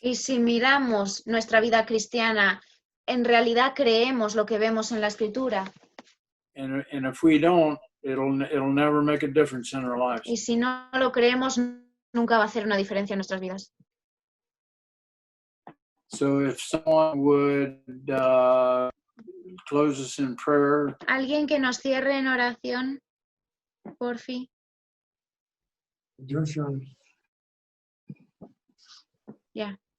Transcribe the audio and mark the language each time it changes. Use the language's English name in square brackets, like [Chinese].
[Spanish] Y si miramos nuestra vida cristiana, ¿en realidad creemos lo que vemos en la Escritura? [English] And if we don't, it'll never make a difference in our lives. [Spanish] Y si no lo creemos, nunca va a hacer una diferencia en nuestras vidas. [English] So if someone would close us in prayer. [Spanish] ¿Alguien que nos cierre en oración? Por fin. Joshua. Ya.